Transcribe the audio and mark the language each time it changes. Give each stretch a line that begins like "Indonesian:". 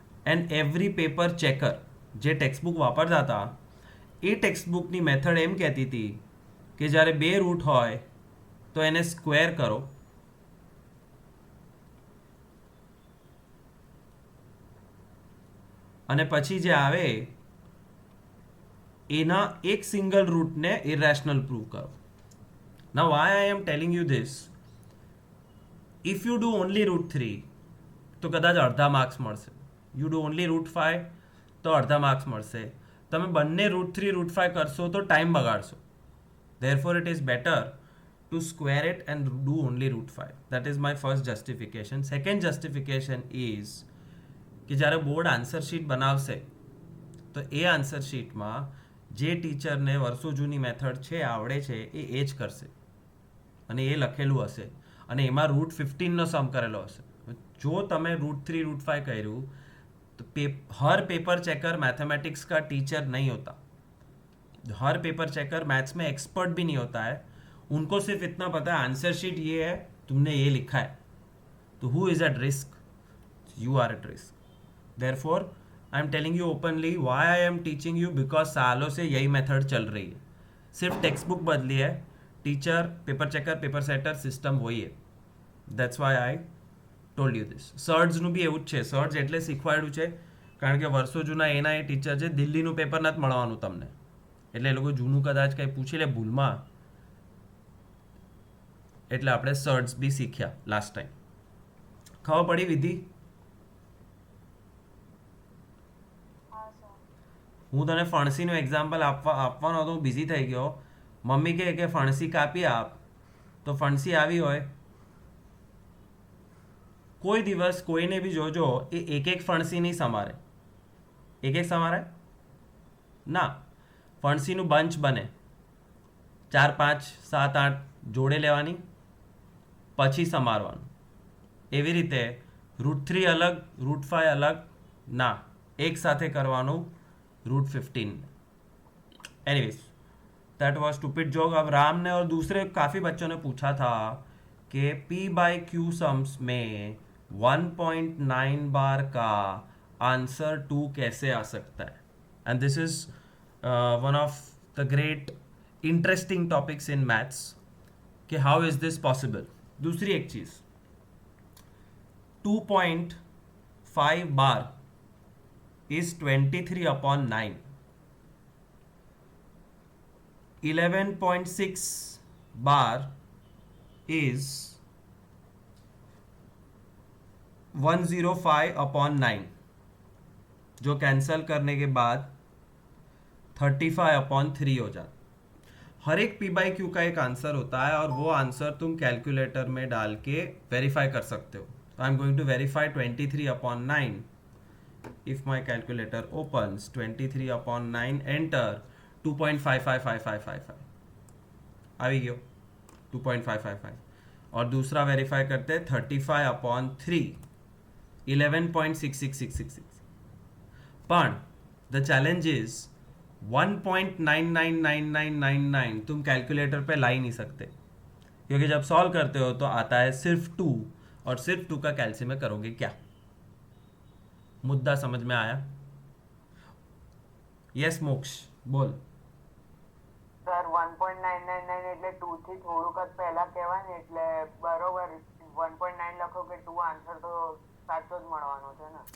English: and every paper checker
Gujarati: જે textbook વાપરતા હતા એ ટેક્સ્ટબુકની મેથડ એમ કહેતી હતી કે જ્યારે બે રૂટ હોય તો એને સ્ક્વેર કરો અને પછી જે આવે એના એક સિંગલ રૂટને ઇરેશનલ પ્રૂવ કરો.
English: Now why I am telling you this, if you do only root 3
Gujarati: તો કદાચ અડધા માર્ક્સ મળશે.
English: You do only root 5
Gujarati: તો અડધા માર્ક્સ મળશે. તમે બંને root 3 root 5 કરશો તો time બગાડશો.
English: Therefore it is better to square it and do only root 5. That is my first justification. Second justification is
Gujarati: કે જ્યારે બોર્ડ આન્સર શીટ બનાવશે તો એ આન્સર શીટમાં જે ટીચરને વર્ષો જૂની મેથડ છે આવડે છે એ જ કરશે અને એ લખેલું હશે અને એમાં રૂટ 15નો સમ કરેલો હશે. જો તમે root 3 root 5 કર્યું
Hindi: तो हर पेपर चेकर मैथमेटिक्स का टीचर नहीं होता, हर पेपर चेकर मैथ्स में एक्सपर्ट भी नहीं होता है. उनको सिर्फ इतना पता है आंसर शीट ये है, तुमने ये लिखा है, तो
English: Who is at risk? You are at risk. Therefore I am telling you openly why I am teaching you, because
Hindi: सालों से यही मेथड चल रही है. सिर्फ टेक्स्ट बुक बदली है, teacher paper checker paper setter system वही है.
English: That's why I told you this.
Gujarati: સર્ટ્સનું બી એવું જ છે. સર્ટ્સ એટલે શીખવાડ્યું છે કારણ કે વર્ષો જૂના એના એ ટીચર છે, દિલ્હીનું પેપર નથી મળવાનું તમને, એટલે એ લોકો જૂનું કદાચ કંઈ પૂછી લે ભૂલમાં, એટલે આપણે સર્ટ્સ બી શીખ્યા લાસ્ટ ટાઈમ. ખબર પડી વિધિ? હું તને ફણસીનું એક્ઝામ્પલ આપવાનો હતો, હું બિઝી થઈ ગયો. મમ્મી કહે કે ફણસી કાપી આપ, તો ફણસી આવી હોય કોઈ દિવસ કોઈને બી જોજો એ એક એક ફણસી નહીં સમારે. એક એક સમારે ના, ફણસીનું બંચ બને, 4 5 7 8 જોડે લેવાની પછી સમારવાનું. એવી રીતે રૂટ 3 અલગ રૂટ 5 અલગ ના, એક સાથે કરવાનું root 15.
English: Anyways that was stupid joke.
Hindi: अब राम ने और दूसरे काफ़ी बच्चों ने पूछा था कि P/Q सम्स में 1.9 बार का आंसर 2 कैसे आ सकता है.
English: And this is one of the great interesting topics in maths कि how is this possible.
Hindi: दूसरी एक चीज़, 2.5 बार is 23/9. 11.6 bar is 105/9, जो कैंसल करने के बाद 35/3 हो जाता. हर एक P/Q का एक आंसर होता है और वो आंसर तुम कैलकुलेटर में डाल के वेरीफाई कर सकते हो.
English: I am going to verify 23/9. If my calculator opens 23/9, enter 2.555555
Gujarati: આવી ગયો 2.555.
Hindi: और दूसरा वेरीफाई करते 35/3 11.66666.
Gujarati: पण
English: the challenge is 1.999999
Hindi: तुम कैलकुलेटर पे ला ही नहीं सकते, क्योंकि जब सॉल्व करते हो तो आता है सिर्फ 2, और सिर्फ 2 का कैल्सी में करोगे क्या? मुद्दा समझ में आया?
Gujarati: યસ મોક્ષ બોલ. સર 1.999 એટલે 2 થી થોડુંક જ પહેલા કહેવાય ને એટલે બરોબર 1.9 લખો કે 2 આન્સર તો સાચો જ મળવાનો છે ને.